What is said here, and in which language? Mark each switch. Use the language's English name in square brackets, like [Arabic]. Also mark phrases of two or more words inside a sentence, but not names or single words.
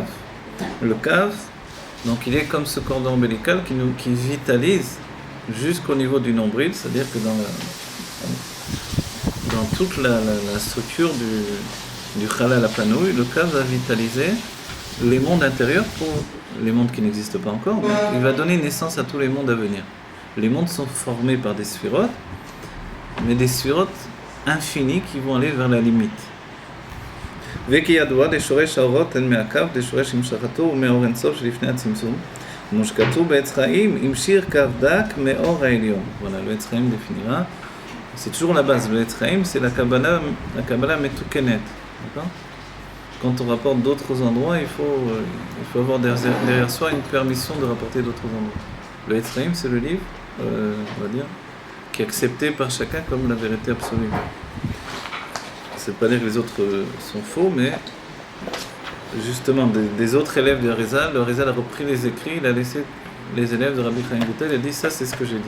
[French] Le Kav, donc il est comme ce cordon ombilical qui vitalise jusqu'au niveau du nombril, c'est-à-dire que dans toute la structure du [Hebrew] חלל הפנוי, [French] le Kav va vitaliser les mondes intérieurs pour les mondes qui n'existent pas encore, mais il va donner naissance à tous les mondes à venir. Les mondes sont formés par des sphirotes, mais des sphirotes infinis qui vont aller vers la limite. [Hebrew] וכי ידוע דשורש האורות הן מהקו דשורש המשכתו ומאור אינסוף שלפני הצמצום כמו שכתוב בעץ חיים עם שיר קו דק מאור העליון. [French] Voilà, le עץ חיים définira. C'est toujours la base. Le עץ חיים, c'est la Kabbalah מתוקנת. D'accord? Quand on rapporte d'autres endroits, il faut avoir derrière soi une permission de rapporter d'autres endroits. Le עץ חיים, c'est le livre, on va dire, qui est accepté par chacun comme la vérité absolue. C'est pas dire que les autres sont faux, mais justement des autres élèves du Harizal, le Harizal a repris les écrits, il a laissé les élèves de Rabbi Chaim Vital, il a dit ça c'est ce que j'ai dit.